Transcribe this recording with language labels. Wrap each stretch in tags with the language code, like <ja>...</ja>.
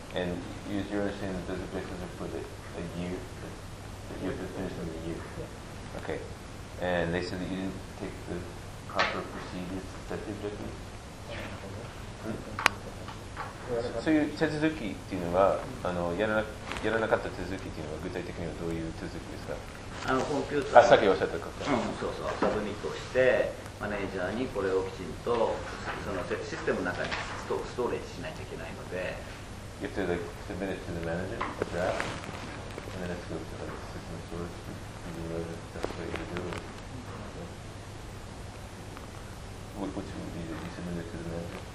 <en>And you're saying that those objectives are for a year, that you have to finish them in a year. Yeah. Okay. And they said that you didn't take the proper procedures to set the objectives? So, you,</en> <ja>手続きっていうのは、やらなかった手続きっていうのは具体的にはどういう手続きですか？あのコンピューター、あ、さっきおっしゃったか、うん、そうそう、サブミットしてマネージャーにこれをきちんとそのシステムの中にストレージしないといけないので、</ja> <en>You have to like, submit it to the manager, the draft, and then it's going to the system storage, and you know that that's what you're doing. What would you be, you submit it to the manager?</en>